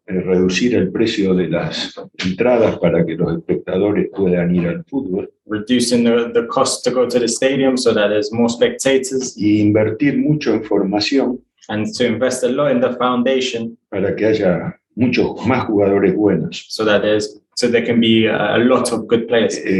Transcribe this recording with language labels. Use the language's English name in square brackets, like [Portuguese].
[Spanish] reducir el precio de las entradas para que los espectadores puedan ir al fútbol [English] reducing the cost to go to the stadium so that there's more spectators, [Spanish] y invertir mucho en formación [English] and to invest a lot in the foundation [Spanish] para que haya muchos más jugadores buenos. [English] so there can be a lot of good players.